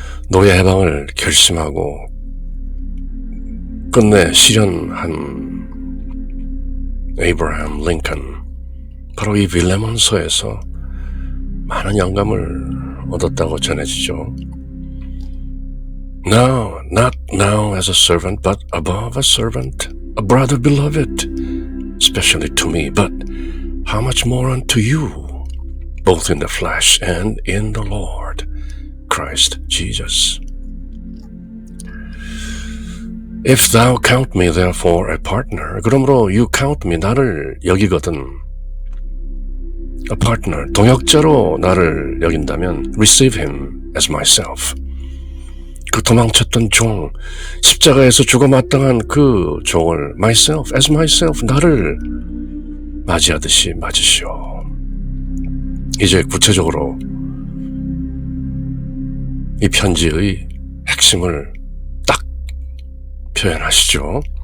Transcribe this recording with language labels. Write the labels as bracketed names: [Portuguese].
[Korean] 노예 해방을 결심하고 끝내 실현한 에이브러햄 링컨, 바로 이 빌레몬서에서 많은 영감을 얻었다고 전해지죠. [English] No, not now as a servant, but above a servant, a brother beloved, especially to me, but how much more unto you, both in the flesh and in the Lord, Christ Jesus. If thou count me therefore a partner, [Korean] 그러므로 [English] you count me, [Korean] 나를 여기거든, [English] a partner, [Korean] 동역자로 나를 여긴다면 [English] receive him as myself. [Korean] 그 도망쳤던 종, 십자가에서 죽어 마땅한 그 종을 myself, [English] as myself, [Korean] 나를 맞이하듯이 맞으시오. 이제 구체적으로 이 편지의 핵심을 딱 표현하시죠.